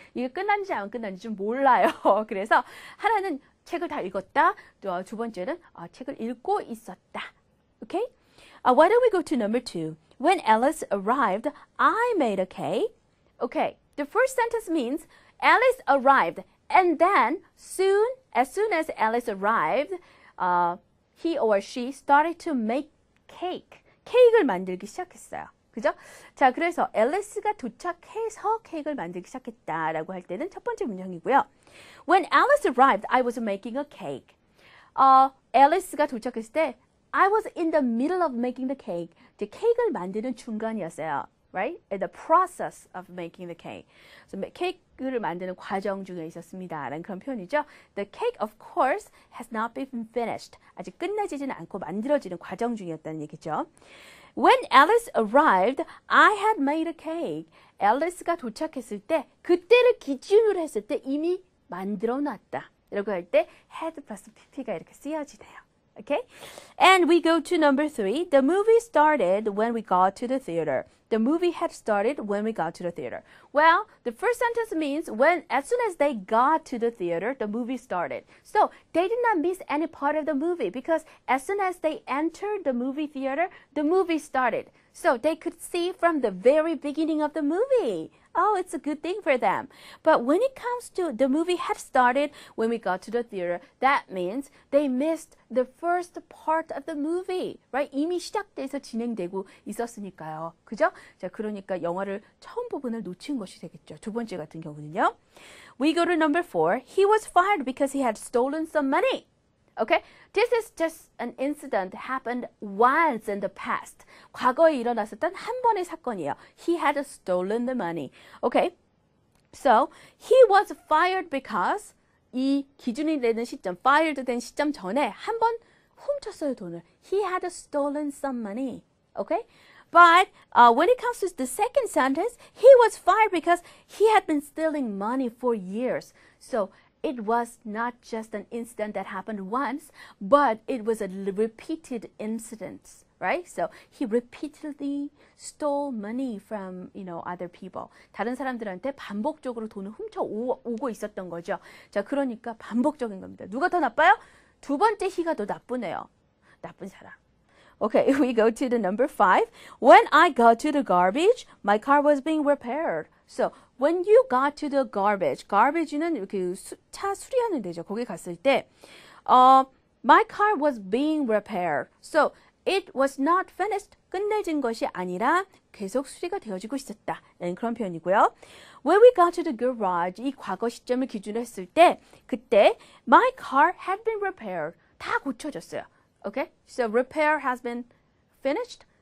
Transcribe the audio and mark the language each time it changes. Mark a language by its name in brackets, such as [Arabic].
[Korean] 이게 끝난지 안 끝난지 좀 몰라요. 그래서 하나는 책을 다 읽었다. 또 두 번째는 책을 읽고 있었다. [English] Okay? Why don't we go to number 2? When Alice arrived, I made a cake. Okay, the first sentence means Alice arrived, and then as soon as Alice arrived, he or she started to make cake. [Korean] 케이크를 만들기 시작했어요. 그죠? 자, 그래서 앨리스가 도착해서 케이크를 만들기 시작했다라고 할 때는 첫 번째 문장이고요. [English] When Alice arrived, I was making a cake. [Korean] 앨리스가 도착했을 때 [English] I was in the middle of making the cake. [Korean] 이제 케이크를 만드는 중간이었어요. [English] Right? In the process of making the cake. [Korean] So, 케이크를 만드는 과정 중에 있었습니다. 라는 그런 표현이죠. [English] The cake, of course, has not been finished. [Korean] 아직 끝내지는 않고 만들어지는 과정 중이었다는 얘기죠. [English] When Alice arrived, I had made a cake. [Korean] 앨리스가 도착했을 때, 그때를 기준으로 했을 때 이미 만들어 놨다. 이라고 할 때 had plus pp가 이렇게 쓰여지네요. [English] Okay? And we go to number 3. The movie started when we got to the theater. The movie had started when we got to the theater. Well, the first sentence means as soon as they got to the theater, the movie started. So they did not miss any part of the movie because as soon as they entered the movie theater, the movie started. So they could see from the very beginning of the movie. Oh, it's a good thing for them. But when it comes to the movie had started when we got to the theater, that means they missed the first part of the movie, right? [Korean] 이미 시작돼서 진행되고 있었으니까요. 그죠? 자, 그러니까 영화를 처음 부분을 놓친 것이 되겠죠. 두 번째 같은 경우는요. [English] We go to number 4. He was fired because he had stolen some money. Okay? This is just an incident happened once in the past. [Korean] 과거에 일어났었던 한 번의 사건이에요. [English] He had stolen the money. Okay? So, he was fired because [Korean] 이 기준이 되는 시점, fired 된 시점 전에 한 번 훔쳤어요, 돈을. [English] He had stolen some money. Okay? But when it comes to the second sentence, he was fired because he had been stealing money for years. So, it was not just an incident that happened once, but it was a repeated incident, right? So he repeatedly stole money from, other people. [Korean] 다른 사람들한테 반복적으로 돈을 훔쳐오고 있었던 거죠. 자, 그러니까 반복적인 겁니다. 누가 더 나빠요? 두 번째 he가 더 나쁘네요. 나쁜 사람. [English] Okay, we go to the number 5. When I got to the garbage, my car was being repaired. So, when you got to the garbage는 [Korean] 그 차 수리하는 데죠. 거기 갔을 때, [English] my car was being repaired. So, it was not finished. [Korean] 끝내진 것이 아니라 계속 수리가 되어지고 있었다. 라는 그런 표현이고요. [English] When we got to the garage, [Korean] 이 과거 시점을 기준으로 했을 때, 그때 [English] my car had been repaired. [Korean] 다 고쳐졌어요. Okay? [English] So repair has been finished.